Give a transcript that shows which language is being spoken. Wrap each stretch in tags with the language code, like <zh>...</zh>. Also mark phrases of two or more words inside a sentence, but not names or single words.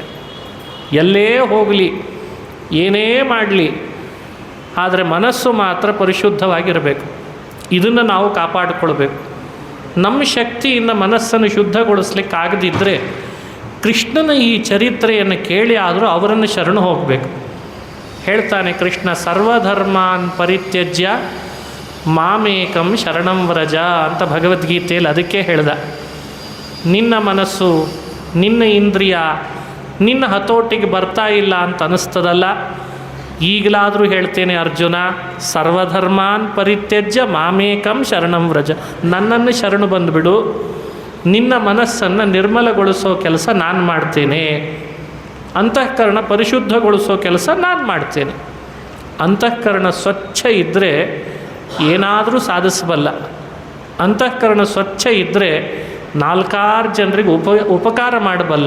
<kn>ಎಲ್ಲೇ ಹೋಗಲಿ, ಏನೇ ಮಾಡಲಿ, ಆದರೆ ಮನಸ್ಸು ಮಾತ್ರ ಪರಿಶುದ್ಧವಾಗಿರಬೇಕು. ಇದನ್ನು ನಾವು ಕಾಪಾಡಿಕೊಳ್ಬೇಕು. ನಮ್ಮ ಶಕ್ತಿಯಿಂದ ಮನಸ್ಸನ್ನು ಶುದ್ಧಗೊಳಿಸ್ಲಿಕ್ಕೆ ಆಗದಿದ್ದರೆ ಕೃಷ್ಣನ ಈ ಚರಿತ್ರೆಯನ್ನು ಕೇಳಿ ಆದರೂ ಅವರನ್ನು ಶರಣು ಹೋಗಬೇಕು. ಹೇಳ್ತಾನೆ ಕೃಷ್ಣ,</kn> <sa>ಸರ್ವಧರ್ಮಾನ್ ಪರಿತ್ಯಜ್ಯ ಮಾಮೇಕಂ ಶರಣಂ ವ್ರಜ</sa> <kn>ಅಂತ ಭಗವದ್ಗೀತೆಯಲ್ಲಿ. ಅದಕ್ಕೆ ಹೇಳ್ದ, ನಿನ್ನ ಮನಸ್ಸು, ನಿನ್ನ ಇಂದ್ರಿಯ ನಿನ್ನ ಹತೋಟಿಗೆ ಬರ್ತಾ ಇಲ್ಲ ಅಂತ ಅನ್ನಿಸ್ತದಲ್ಲ, ಈಗಲಾದರೂ ಹೇಳ್ತೇನೆ ಅರ್ಜುನ,</kn> <sa>ಸರ್ವಧರ್ಮಾನ್ ಪರಿತ್ಯಜ್ಯ ಮಾಮೇಕಂ ಶರಣಂ ವ್ರಜ,</sa> <kn>ನನ್ನನ್ನು ಶರಣು ಬಂದುಬಿಡು. ನಿನ್ನ ಮನಸ್ಸನ್ನು ನಿರ್ಮಲಗೊಳಿಸೋ ಕೆಲಸ ನಾನು ಮಾಡ್ತೇನೆ. ಅಂತಃಕರಣ ಪರಿಶುದ್ಧಗೊಳಿಸೋ ಕೆಲಸ ನಾನು ಮಾಡ್ತೇನೆ. ಅಂತಃಕರಣ ಸ್ವಚ್ಛ ಇದ್ದರೆ ಏನಾದರೂ ಸಾಧಿಸಬಲ್ಲ. ಅಂತಃಕರಣ ಸ್ವಚ್ಛ ಇದ್ದರೆ 4 ಜನರಿಗೆ ಉಪಕಾರ ಮಾಡಬಲ್ಲ.</kn>